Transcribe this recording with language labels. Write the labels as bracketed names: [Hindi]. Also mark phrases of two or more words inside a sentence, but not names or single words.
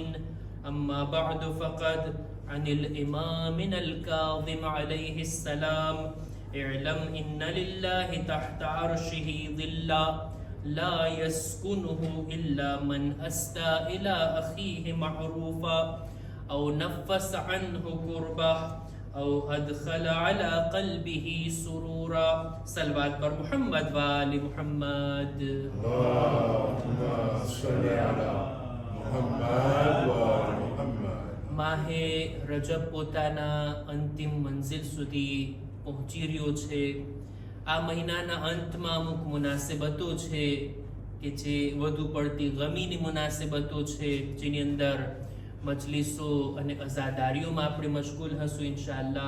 [Arabic] أما بعد فقد عن الإمام الكاظم عليه السلام اعلم إن لله تحت عرشه ظلا لا يسكنه إلا من أسدى إلى أخيه معروفا أو نفس عنه كربة أو أدخل على قلبه سرورا. صلوات بر محمد وآل محمد. اللهم صل على محمد وآل محمد. [Gujarati] માહે રજબ પોતાના અંતિમ મંઝિલ સુધી પહોંચી રહ્યો છે. આ મહિનાના અંતમાં અમુક મુનાસિબતો છે કે જે વધુ પડતી ગમીની મુનાસિબતો છે, જેની અંદર મજલિસો અને અઝાદારીઓમાં આપણે મશગુલ હશું ઇન્શાઅલ્લાહ.